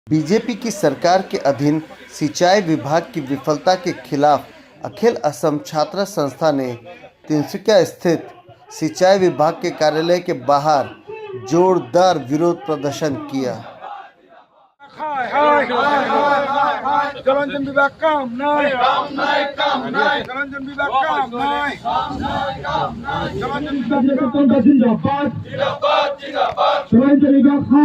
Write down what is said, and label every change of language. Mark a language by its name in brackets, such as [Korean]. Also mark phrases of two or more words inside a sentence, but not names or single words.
[Hindi] बीजेपी की सरकार के अधीन सिंचाई विभाग की विफलता के खिलाफ अखिल असम छात्र संस्था ने तिनसुकिया स्थित सिंचाई विभाग के कार्यालय के बाहर जोरदार विरोध प्रदर्शन किया। जलंजन विभाग काम नहीं, जलंजन विभाग काम नहीं, जलंजन विभाग जिंदाबाद, जलंजन विभाग